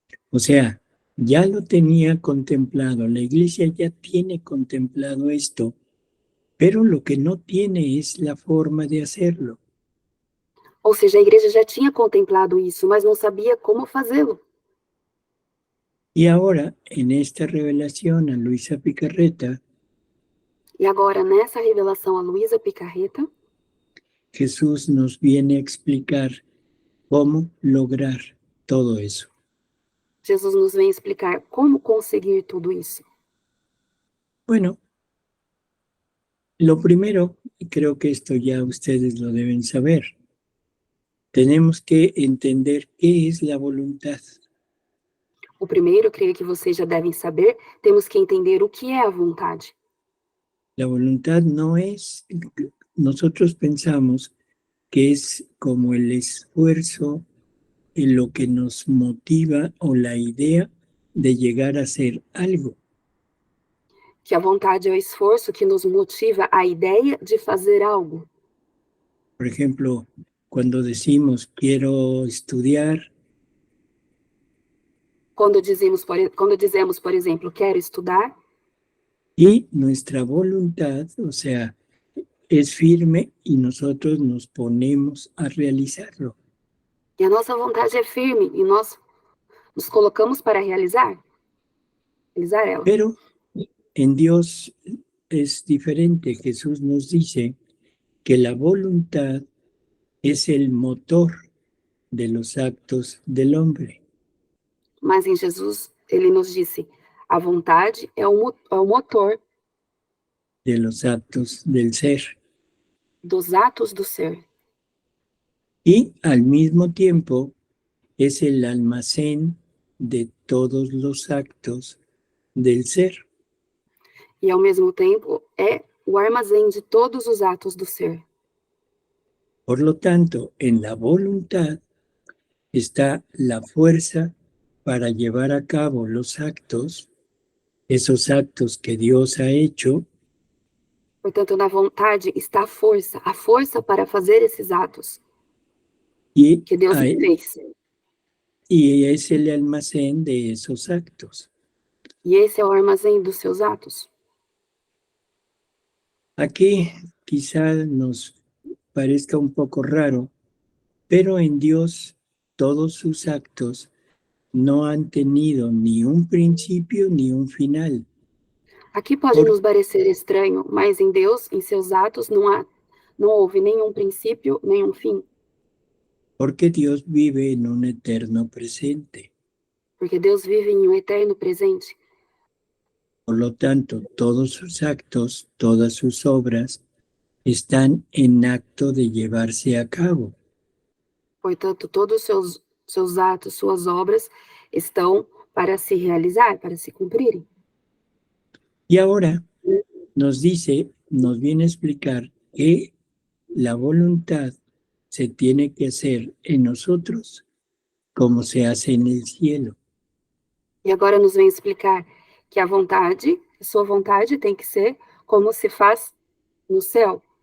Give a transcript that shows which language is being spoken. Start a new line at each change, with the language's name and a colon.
Spanish: O sea, ya lo tenía contemplado, la Iglesia ya tiene contemplado esto, pero lo que no tiene es la forma de hacerlo.
Portuguese: Ou seja, a igreja já tinha contemplado isso, mas não sabia como fazê-lo.
Spanish: Y ahora, en esta revelación a Luisa Picarreta,
Portuguese: E agora, nessa revelação a Luisa Picarreta,
Spanish: Jesús nos viene a explicar cómo lograr todo eso.
Portuguese: Jesus nos vem explicar como conseguir tudo isso.
Spanish: Bueno, lo primero, y creo que esto ya ustedes lo deben saber, tenemos que entender qué es la voluntad.
Portuguese: O primeiro, creio que vocês já devem saber, temos que entender o que é a vontade.
Spanish: La voluntad no es, nosotros pensamos que es como el esfuerzo en lo que nos motiva o la idea de llegar a hacer algo.
Portuguese: Que a vontade é o esforço que nos motiva a ideia de fazer algo.
Spanish: Por ejemplo, cuando decimos quiero estudiar,
Portuguese: Quando dizemos, por exemplo, quero estudar,
Spanish: y nuestra voluntad, o sea, es firme y nosotros nos ponemos a realizarlo.
Portuguese: e a nossa vontade é firme, e nós nos colocamos para realizar ela.
Spanish: Pero en Dios es diferente. Jesús nos dice que la voluntad es el motor de los actos del hombre.
Portuguese: Mas em Jesus, ele nos disse, a vontade é o motor
Spanish: De los actos del ser.
Portuguese: dos atos do ser.
Spanish: Y al mismo tiempo es el almacén de todos los actos del ser.
Portuguese: E ao mesmo tempo é o armazém de todos os atos do ser.
Spanish: Por lo tanto, en la voluntad está la fuerza para llevar a cabo los actos, esos actos que Dios ha hecho.
Portuguese: Portanto, na vontade está a força para fazer esses atos
Spanish: Y,
Portuguese: que Deus fez.
Spanish: y es el almacén de esos actos.
Portuguese: E esse é o armazém dos seus atos.
Spanish: Aquí quizá nos parezca un poco raro, pero en Dios todos sus actos no han tenido ni un principio ni un final.
Portuguese: Aqui pode nos parecer estranho, mas em Deus, em seus atos, não houve nenhum princípio, nenhum fim.
Spanish: Porque Dios vive en un eterno presente.
Portuguese: Porque Deus vive em um eterno presente.
Spanish: Por lo tanto, todos sus actos, todas sus obras, están en acto de llevarse a cabo.
Portuguese: Portanto, todos os seus atos, suas obras, estão para se realizar, para se cumprirem.
Spanish: Y ahora nos viene a explicar que la voluntad se tiene que hacer en nosotros como se hace en el cielo.
Portuguese: E agora nos vem explicar que a sua vontade tem que ser como se faz no céu.